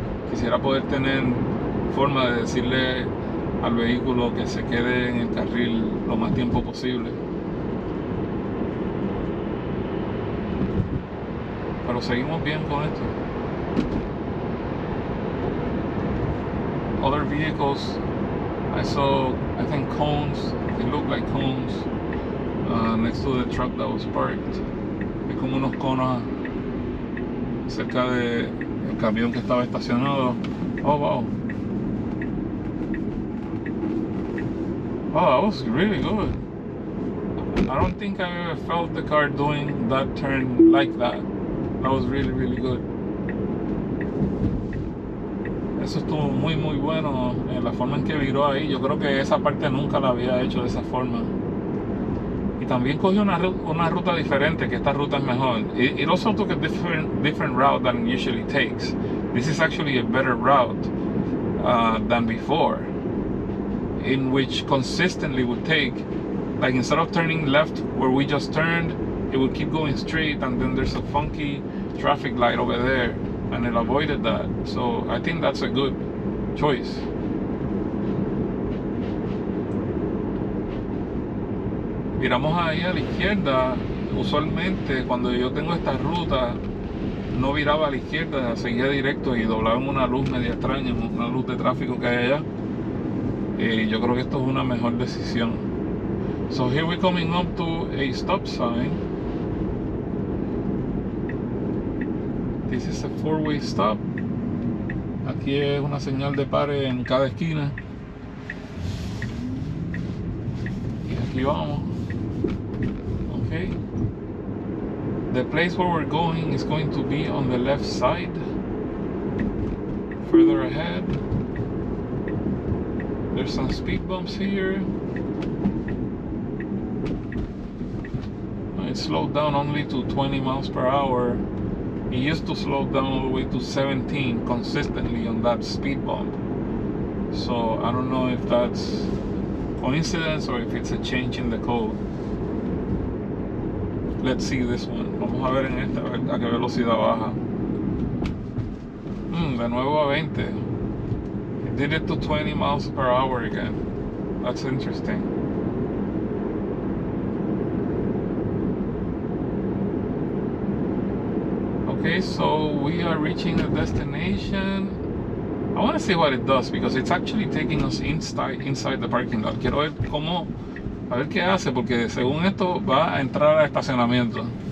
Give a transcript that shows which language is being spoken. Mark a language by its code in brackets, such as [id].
[es] Quisiera poder tener forma de decirle al vehículo que se quede en el carril lo más tiempo posible. Pero seguimos bien con esto. [en] Other vehicles, I saw, I think cones, they look like cones next to the truck that was parked. [es] Hay como unos conos cerca del camión que estaba estacionado. [en] Oh wow. Wow, that was really good. I don't think I ever felt the car doing that turn like that. That was really, really good. [es] Eso estuvo muy muy bueno, la forma en que viró ahí. Yo creo que esa parte nunca la había hecho de esa forma. Y también cogió una ruta diferente, que esta ruta es mejor. [en] It also took a different route than it usually takes. This is actually a better route than before, in which consistently would take, like instead of turning left where we just turned, it would keep going straight, and then there's a funky traffic light over there, and it avoided that. So I think that's a good choice. [es] Miramos ahí a la izquierda. Usualmente cuando yo tengo esta ruta no viraba a la izquierda, seguía directo y doblaba en una luz media extraña, una luz de tráfico que hay allá. Yo creo que esto es una mejor decisión. [en] So here we're coming up to a stop sign. This is a 4-way stop. [es] Aquí es una señal de pare en cada esquina. Y aquí vamos. Okay. [en] The place where we're going is going to be on the left side. Further ahead. There's some speed bumps here. It slowed down only to 20 miles per hour. It used to slow down all the way to 17 consistently on that speed bump. So I don't know if that's coincidence or if it's a change in the code. Let's see this one. [es] Vamos a ver en esta, a qué velocidad baja. De nuevo a 20. [en] It did it to 20 miles per hour again. That's interesting. Okay, so we are reaching the destination. I want to see what it does because it's actually taking us inside the parking lot. [es] Quiero ver cómo, a ver qué hace, porque según esto va a entrar al estacionamiento.